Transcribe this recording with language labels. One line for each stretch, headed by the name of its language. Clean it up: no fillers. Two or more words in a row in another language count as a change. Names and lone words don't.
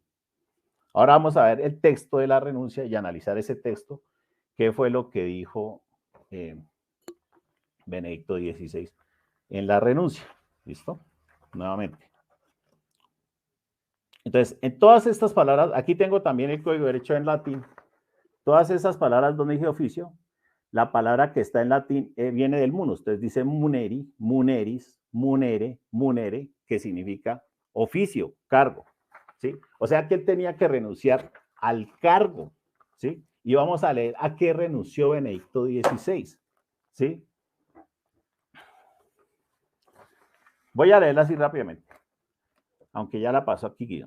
Spanish: Ahora vamos a ver el texto de la renuncia y analizar ese texto, qué fue lo que dijo Benedicto XVI en la renuncia. ¿Listo? Nuevamente. Entonces, en todas estas palabras, aquí tengo también el Código de Derecho en latín. Todas esas palabras donde dice oficio, la palabra que está en latín viene del munus. Entonces dice
Latin: muneri, muneris, munere, munere,
Spanish: que significa oficio, cargo. ¿Sí? O sea que él tenía que renunciar al cargo. ¿Sí? Y vamos a leer a qué renunció Benedicto XVI. ¿Sí? Voy a leerla así rápidamente, aunque ya la pasó aquí Guido.